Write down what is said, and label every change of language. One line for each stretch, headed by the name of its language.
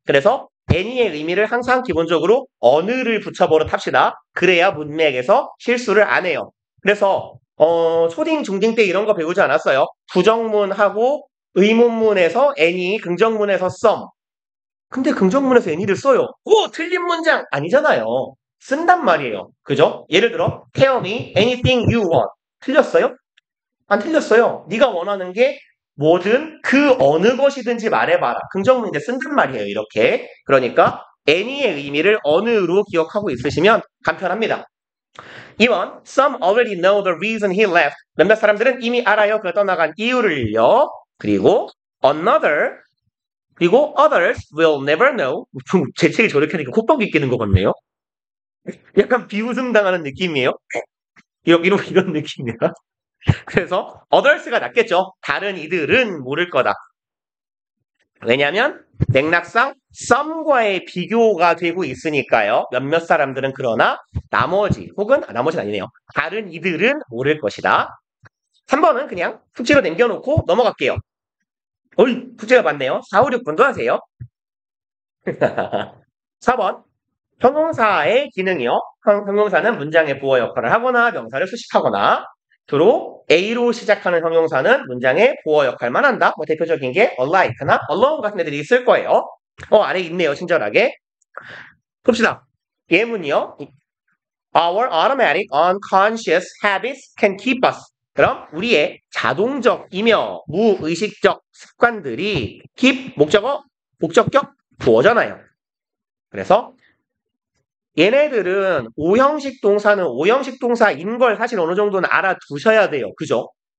Korean: 그래서 any의 의미를 항상 기본적으로 어느를 붙여버릇 합시다. 그래야 문맥에서 실수를 안 해요. 그래서, 초딩, 중딩 때 이런 거 배우지 않았어요. 부정문하고 의문문에서 any, 긍정문에서 some. 근데 긍정문에서 any를 써요. 오, 틀린 문장! 아니잖아요. 쓴단 말이에요. 그죠?
English: 예를 들어, tell me anything you want.
Korean: 틀렸어요? 안 틀렸어요. 네가 원하는 게 뭐든 그 어느 것이든지 말해봐라. 긍정문인데 쓴단 말이에요. 이렇게. 그러니까 any의 의미를 어느로 기억하고 있으시면 간편합니다.
English: 2번 Some already know the reason he left.
Korean: 몇몇 사람들은 이미 알아요. 그가 떠나간 이유를요. 그리고
English: another 그리고 others will never know.
Korean: 제 책이 저렇게 하니까 콧방귀 끼는 것 같네요. 약간 비웃음 당하는 느낌이에요. 이런 느낌이야. 그래서 others가 낫겠죠. 다른 이들은 모를 거다. 왜냐하면 맥락상 some과의 비교가 되고 있으니까요. 몇몇 사람들은 그러나 나머지 혹은 나머지는 아니네요. 다른 이들은 모를 것이다. 3번은 그냥 숙제로 남겨놓고 넘어갈게요. 어이, 숙제가 많네요. 4, 5, 6분도 하세요. 4번 형용사의 기능이요. 형용사는 문장의 보어 역할을 하거나 명사를 수식하거나 주로 A로 시작하는 형용사는 문장의 보어 역할만 한다. 뭐 대표적인 게 alike나 alone 같은 애들이 있을 거예요. 아래 있네요. 친절하게. 봅시다. 예문이요.
English: Our automatic unconscious habits can keep us.
Korean: 그럼 우리의 자동적이며 무의식적 습관들이 keep 목적격 보어잖아요. 그래서 얘네들은 오형식 동사는 오형식 동사인 걸 사실 어느 정도는 알아두셔야 돼요. 그죠?